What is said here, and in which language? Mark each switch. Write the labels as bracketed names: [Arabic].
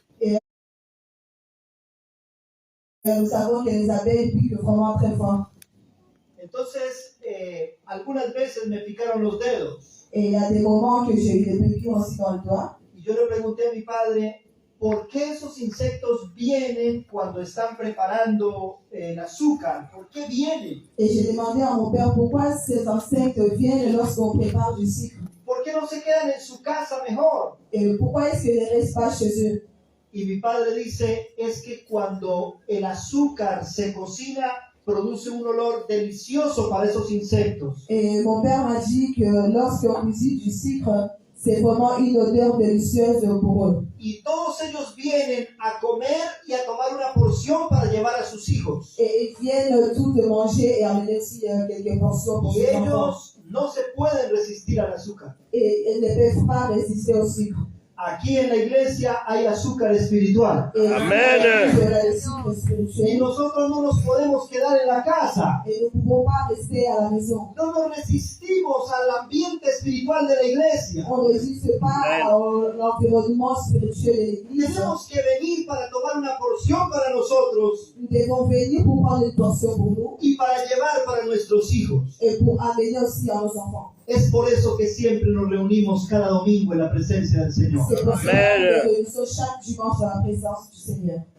[French] Et nous savons que les abeilles piquent vraiment très fort. [Spanish] Entonces, algunas veces me picaron los dedos. [French] Et il y a des moments que j'ai eu des piqûres aussi dans le doigt. [Spanish] Y yo le pregunté a mi padre, ¿por qué esos insectos vienen cuando están preparando el azúcar? ¿Por qué vienen? [French] Et j'ai demandé à mon père pourquoi ces insectes viennent lorsqu'on prépare du sucre. [Spanish] ¿Por qué no se quedan en su casa mejor? [French] Et pourquoi est-ce qu'ils ne restent pas chez eux? [Spanish] Y mi padre dice, es que cuando el azúcar se cocina, produce un olor delicioso para esos insectos. [French] Et mon père m'a dit que lorsqu'on cuisine du sucre, c'est vraiment une odeur délicieuse pour eux. [Spanish] Y todos ellos vienen a comer y a tomar una porción para llevar a sus hijos. [French] Et ils viennent tout de manger et amener aussi quelques portions pour [Spanish] Y [French] ses enfants. [Spanish] ellos no se pueden resistir al azúcar. [French] Et ils ne peuvent pas résister au sucre. [Spanish] Aquí en la iglesia hay azúcar espiritual. [French] Et Amen. il y a le sucre [Spanish] Y [French] spirituel. [Spanish] nosotros no nos podemos quedar en la casa. [French] Et nous ne pouvons pas rester à la maison. [Spanish] No nos resistimos al ambiente espiritual de la iglesia. [French] On ne résiste pas à l'environnement spirituel de l'Église. [Spanish] Tenemos que venir para tomar una porción para nosotros [French] Nous devons venir pour prendre une portion pour nous [Spanish] y para llevar para nuestros hijos. [French] et pour amener aussi à nos enfants. [Spanish] Es por eso que siempre nos reunimos cada domingo en la presencia del Señor. [French] C'est pour ça Amen. que nous sommes chaque dimanche dans la présence du Seigneur.